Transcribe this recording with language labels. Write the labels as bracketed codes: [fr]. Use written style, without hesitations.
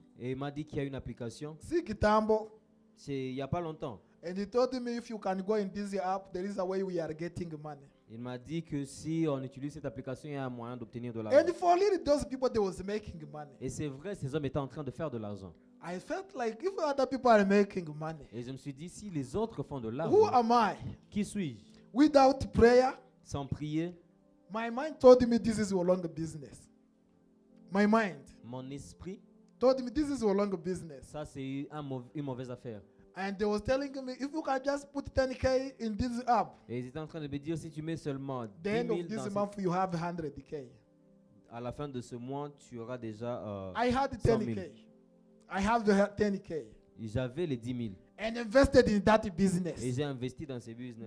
[fr] et il m'a dit qu'il y a une application. [sw] See Kitambo. [fr] C'est il n'y a pas longtemps. [en] And he told me if you can go in this app, there is a way we are getting money. [fr] Il m'a dit que si on utilise cette application, il y a un moyen d'obtenir de l'argent. [en] And for really those people, they was making money. [fr] Et c'est vrai, ces hommes étaient en train de faire de l'argent. [en] I felt like if other people are making money, [fr] Et je me suis dit, si les autres font de [en] who [fr] l'argent, [en] am I? [fr] qui suis-je? [en] Without prayer, [fr] Sans prier, [en] my mind told me this is no longer business. My mind [fr] mon esprit, [en] told me this is no longer business. [fr] ça c'est une mauvaise affaire. [en] And they was telling me if you can just put 10K in this app, [fr] Et ils étaient en train de me dire, si tu mets seulement 10 [en] the end [fr] 000 [en] of this [fr] dans cette- [en] month you have 100K. [fr] à la fin de ce mois, tu auras déjà [en] I had [fr] 100 000. [en] 10K. I have the 10K [fr] J'avais les 10 000 [en] and invested in that [fr] et [en] business. [fr] j'ai investi dans ces business.